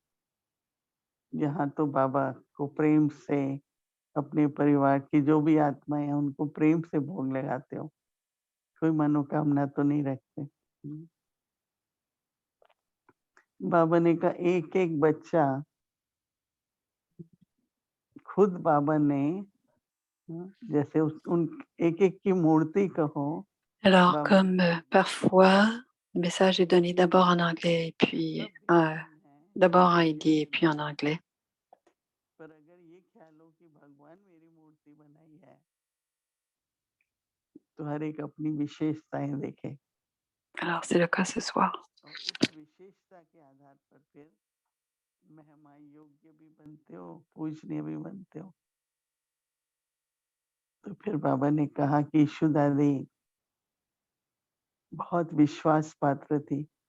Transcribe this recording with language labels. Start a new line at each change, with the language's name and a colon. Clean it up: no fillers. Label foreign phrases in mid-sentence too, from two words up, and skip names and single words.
Hindi: यहाँ तो बाबा को प्रेम से अपने परिवार की जो भी आत्माएं हैं उनको प्रेम से भोग लगाते हो, कोई मनोकामना तो नहीं रखते। बाबा ने कहा एक-एक बच्चा खुद बाबा ने जैसे उन एक-एक की मूर्ति कहो।
French: Alors,
Hindi: बाबा
French: comme parfois, le message est donné d'abord en anglais et puis d'abord en hindi et puis en anglais.
Hindi: पर अगर ये ख्याल हो कि भगवान मेरी मूर्ति बनाई है तो हर एक अपनी विशेषताएं देखे
French: Alors, c'est le cas ce soir.
Hindi: और उस विशेषता के आधार पर फिर महिमा योग्य भी बनते हो, पूजनीय भी बनते हो। तो फिर बाबा ने कहा कि ईशु दादी बहुत विश्वास पात्र थी।